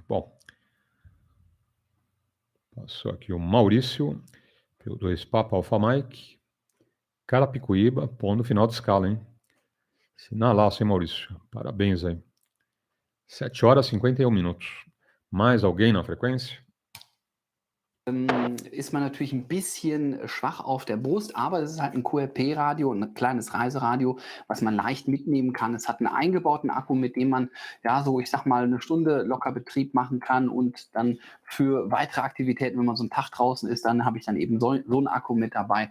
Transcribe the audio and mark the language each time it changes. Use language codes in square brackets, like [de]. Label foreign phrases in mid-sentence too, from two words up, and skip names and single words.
[pt] Bom, passou aqui o Maurício, P2EXU Alpha Mike, Carapicuíba, pondo no final de escala, hein? Sinalaço, hein, Maurício? Parabéns aí. 7h51. Mais alguém na frequência? [de] Ist man natürlich ein bisschen schwach auf der Brust, aber es ist halt ein QRP-Radio, ein kleines Reiseradio, was man leicht mitnehmen kann. Es hat einen eingebauten Akku, mit dem man, ja, so, ich sag mal, 1 Stunde locker Betrieb machen kann und dann für weitere Aktivitäten, wenn man so einen Tag draußen ist, dann habe ich dann eben so einen Akku mit dabei.